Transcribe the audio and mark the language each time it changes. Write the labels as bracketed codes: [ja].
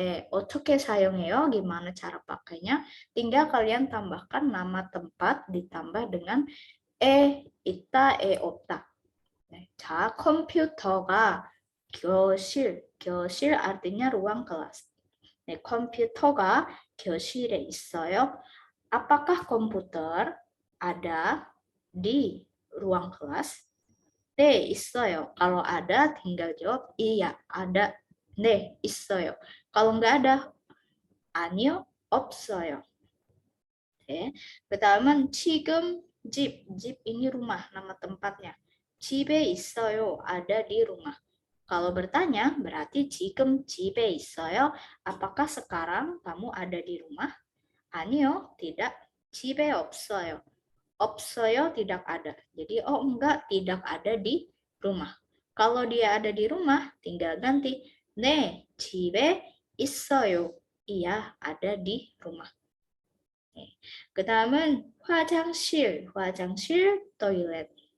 [ko] 어떻게 사용해요? [id] Gimana cara pakainya? Tinggal kalian tambahkan nama tempat ditambah dengan 있다, 없다. [ko] 자, 컴퓨터가 교실 [id] artinya ruang kelas. [ko] 컴퓨터가 교실에 있어요. [id] Apakah komputer ada di ruang kelas? [ko] 네, 있어요. [id] Kalau ada, tinggal jawab iya, ada. 네, 있어요. Kalau nggak ada, [ko] 아니요, 없어요. 네. 그다음은 지금 집 [id] ini rumah, nama tempatnya. [ko] 집에 있어요, [id] ada di rumah. Kalau bertanya, berarti [ko] 지금 집에 있어요. [id] Apakah sekarang kamu ada di rumah? [ko] 아니요, [id] tidak. [ko] 집에 없어요. [id] 없어요 tidak ada. Jadi oh enggak, tidak ada di rumah. Kalau dia ada di rumah, tinggal ganti [ko] 네, 집에 있어요. [id] Iya, ada di rumah. [ko] 그 다음은 화장실, toilet.